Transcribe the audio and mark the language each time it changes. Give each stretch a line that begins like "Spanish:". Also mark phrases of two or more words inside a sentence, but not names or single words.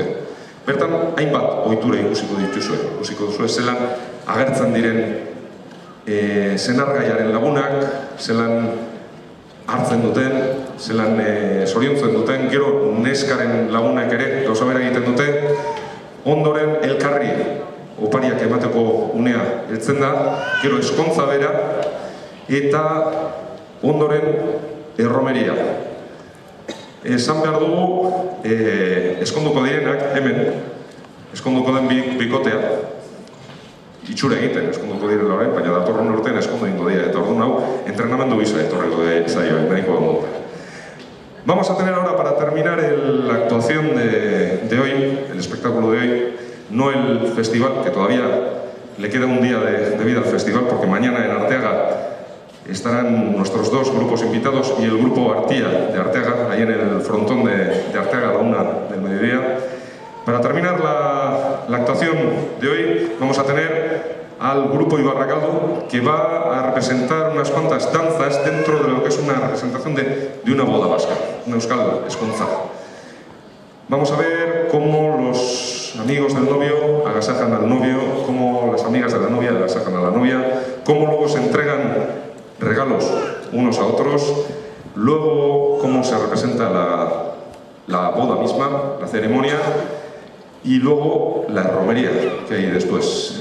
Basque: Bertan hainbat ohitura ikusiko duzue zelan agertzen diren senargaiaren lagunak, zelan hartzen duten, zelan zoriontzen duten, gero neskaren lagunak ere gauza bera egiten dute, ondoren elkarri opariak emateko unea heltzen da, gero eskontza bera, eta ondoren erromeria. Esan behar dugu, eskonduko direnak, hemen, eskonduko den bikotea, itxura egiten eskonduko direla orain, baina datorren urtean eskondu ingo dira, eta orduan hau, entrenamendu bisa etorreko zaio, nahiko ondo.
Spanish: Vamos a tener ahora, para terminar la actuación de hoy, el espectáculo de hoy, no el festival, que todavía le queda un día de vida al festival, porque mañana en Arteaga estarán nuestros dos grupos invitados y el grupo Artia de Arteaga, ahí en el frontón de Arteaga a la 1 del mediodía. Para terminar la actuación de hoy, vamos a tener al grupo Ibarrakaldu, que va a representar unas cuantas danzas dentro de lo que es una representación de una boda vasca, una
Basque: euskal eskontza.
Spanish: Vamos a ver cómo los amigos del novio agasajan al novio, cómo las amigas de la novia agasajan a la novia, cómo luego se entregan regalos unos a otros, luego cómo se representa la boda misma, la ceremonia, y luego la romería que hay después.